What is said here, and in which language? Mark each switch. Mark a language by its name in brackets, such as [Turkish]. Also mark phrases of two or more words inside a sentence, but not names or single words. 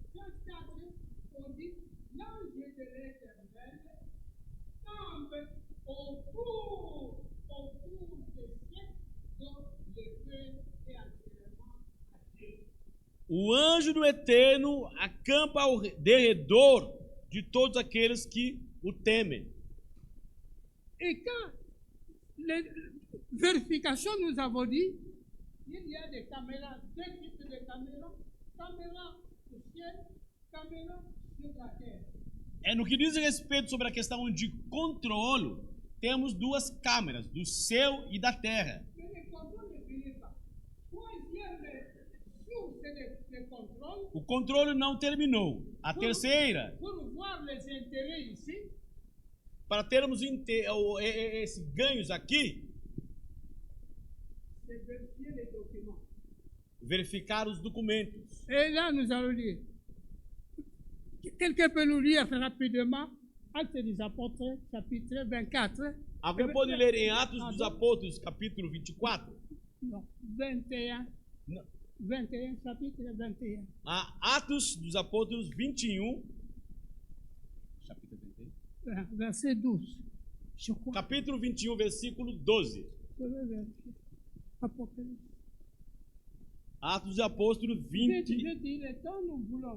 [Portuguese] O anjo do Eterno acampa ao derredor de todos aqueles que o temem. [French] Et quand les vérifications nous avons dit, il y a des caméras, deux types de caméras, caméra au ciel, caméra sur la terre. [Portuguese] No que diz respeito sobre a questão de controle, temos duas câmeras, do céu e da terra. [French] Mais le contrôle ne finit pas. Troisième source de contrôle, [Portuguese] O controle não terminou. A terceira, [French] pour voir les intérêts ici, [Portuguese] para termos esses ganhos aqui, [French] c'est vérifier les documents. [Portuguese] verificar os documentos. [French] Et là, nous allons lire. Quelqu'un peut nous lire rapidement Actes des Apôtres, chapitre 24. [Portuguese] Alguém pode ler em Atos dos Apóstolos, capítulo 24? [French] Non, 21. [Portuguese] Não. [French] 21, chapitre 21. [Portuguese] Atos dos Apóstolos 21. Capítulo 21. [French] Verset 12. Je crois. [Portuguese] Capítulo 21, versículo 12. [French] Je vais vérifier. Apocalypse. [Portuguese] Atos dos Apóstolos [French] Je 20, dis le temps, nous voulons.